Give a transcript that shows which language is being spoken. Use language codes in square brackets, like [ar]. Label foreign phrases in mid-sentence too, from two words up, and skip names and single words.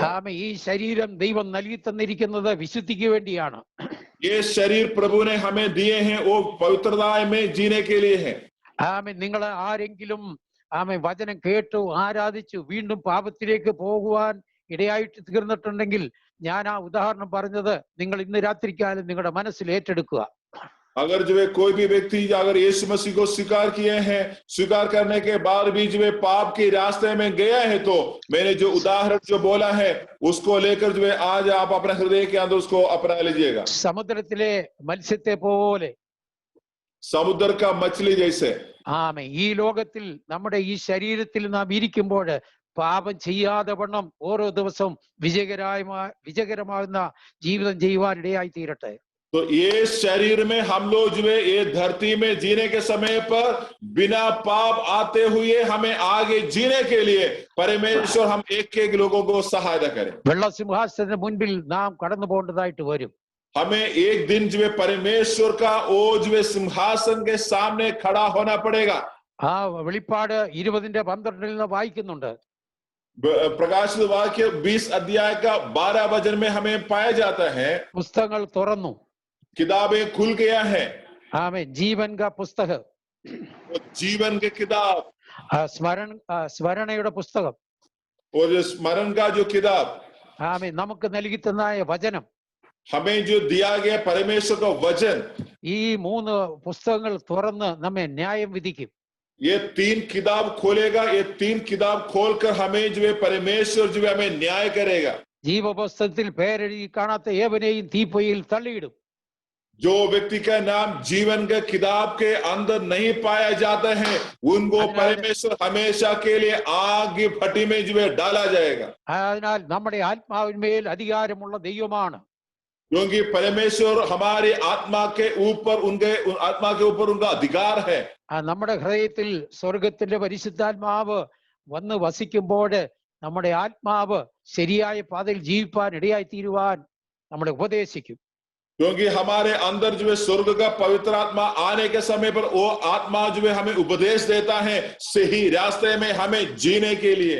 [ml] ഈ ശരീരം ദൈവം നൽകി തന്നിരിക്കുന്നത് വിശുദ്ധിക്ക് വേണ്ടിയാണ്. [hi] ये शरीर प्रभु ने हमें दिए हैं वो पवित्रता में जीने के लिए है. [ml] ആമേൻ. നിങ്ങൾ ആരെങ്കിലും ആമേൻ വചനം കേട്ടു ആരാധിച്ചു വീണ്ടും പാപത്തിലേക്ക് പോകുവാൻ ഇടയായിട്ട് തീർന്നിട്ടുണ്ടെങ്കിൽ ഞാൻ ആ ഉദാഹരണം പറഞ്ഞത് നിങ്ങൾ ഇന്ന് രാത്രിക്കാലം നിങ്ങളുടെ മനസ്സിൽ ഏറ്റെടുക്കുക. [hi] अगर जो है कोई भी व्यक्ति अगर यीशु मसीह को स्वीकार किए हैं, स्वीकार करने के बाद भी जो है पाप के रास्ते में गया है, तो मैंने जो उदाहरण जो बोला है उसको लेकर जो है आज आप अपने हृदय के अंदर उसको अपना लीजिएगा. [ml] സമുദ്രത്തിലെ മത്സ്യത്തെ പോലെ, [hi] समुद्र का मछली जैसे. [ml] ആമേൻ. ഈ ലോകത്തിൽ നമ്മുടെ ഈ ശരീരത്തിൽ നാം ഇരിക്കുമ്പോൾ പാപം ചെയ്യാതെ വണ്ണം ഓരോ ദിവസവും വിജയകരമാകുന്ന ജീവിതം ചെയ്യുവാൻ ഇടയായി തീരട്ടെ. [hi] तो ये शरीर में हम लोग जो है ये धरती में जीने के समय पर बिना पाप आते हुए हमें आगे जीने के लिए परमेश्वर हम एक एक लोगों को सहायता करें. [ml] വെള്ളസിംഹാസനത്തിന് മുൻപിൽ നാം കടന്നു പോകേണ്ടതായിട്ട് വരും. [hi] हमें एक दिन जो है परमेश्वर का वो जो है सिंहासन के सामने खड़ा होना पड़ेगा. [ml] ആ വെളിപ്പാട് 20:12 നിന്ന് വായിക്കുന്നുണ്ട്. [hi] प्रकाशित वाक्य 20 अध्याय का 12 वचन में हमें पाया जाता है [ml] പുസ്തകങ്ങൾ തുറന്നു, [hi] किताबें खुल गया है. [ml] ആമേൻ. [hi] जीवन का [ml] പുസ്തകം, [hi] जीवन के किताब, [ml] സ്മരണയുടെ പുസ്തകം, [hi] और स्मरण का जो किताब, [ml] ആമേൻ. നമുക്ക് നൽകി തന്നായ വചനം, [hi] हमें जो दिया गया परमेश्वर का वचन, [ml] ഈ 3 പുസ്തകങ്ങൾ തുറന്ന് നമ്മെ ന്യായം വിധിക്കും. [hi] ये 3 किताब खोलेगा. ये 3 किताब खोलकर हमें जो है परमेश्वर जो है हमें न्याय करेगा. [ml] ജീവപുസ്തകത്തിൽ പേരെഴുതി കാണാത്ത ഏവനെയും തീപ്പൊയ്യിൽ തള്ളിയിടും. [hi] जो व्यक्ति का नाम जीवन के किताब के अंदर नहीं पाया जाता है उनको परमेश्वर हमेशा के लिए आग की भट्टी में जो है डाला जाएगा. [ml] അതിനാൽ നമ്മുടെ ആത്മാവിന്മേൽ അധികാരമുള്ള ദൈവമാണ്. [hi] क्योंकि परमेश्वर हमारी आत्मा के ऊपर उनका अधिकार है. [ml] നമ്മുടെ ഹൃദയത്തിൽ സ്വർഗത്തിന്റെ പരിശുദ്ധാത്മാവ് വന്ന് വസിക്കുമ്പോൾ നമ്മുടെ ആത്മാവ് ശരിയായ പാതയിൽ ജീവിപ്പാൻ ഇടയായി തീരുവാൻ നമ്മളെ ഉപദേശിക്കും. [hi] क्योंकि हमारे अंदर जो है स्वर्ग का पवित्र आत्मा आने के समय पर वो आत्मा जो है हमें उपदेश देता है सही रास्ते में हमें जीने के लिए.